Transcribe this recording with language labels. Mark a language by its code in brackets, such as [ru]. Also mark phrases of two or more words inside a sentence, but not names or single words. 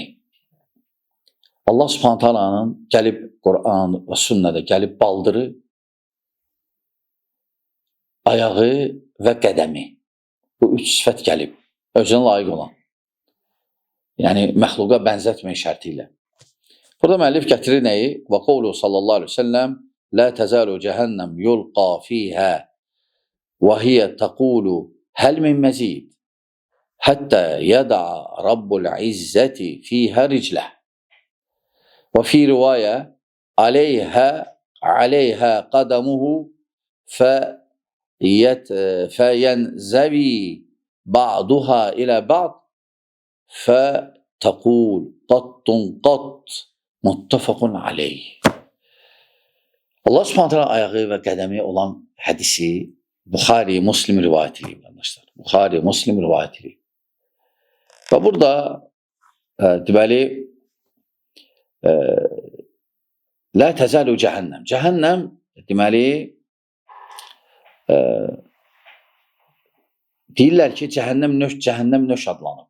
[az] Allah Subhanahu gəlib Quran və sünnədə gəlib baldırı, ayağı və qədəmi. Bu üç sifət gəlib, özünə layiq olan. Yəni, məxluqa bənzətmək şərti ilə. Burada müəllif gətirir nəyi? [ar] وقوله صلى الله عليه وسلم لا تزال جهنم يلقى فيها وهي تقول هل من مزيد حتى يدع رب العزة فيها رجله وفي رواية عليها قدمه فينزوي بعضها إلى بعض فتقول قط متفق عليه. [az] Allah Subhanahu ayağı və qədəmi olan hədisi Buxari, Muslim rivayət edib, arkadaşlar. Buxari, Muslim rivayət edib. Və burada deməli [ar] لا تزال جهنم. [az] Cəhənnəm deməli deyirlər ki, cəhənnəm nöş adlanıb.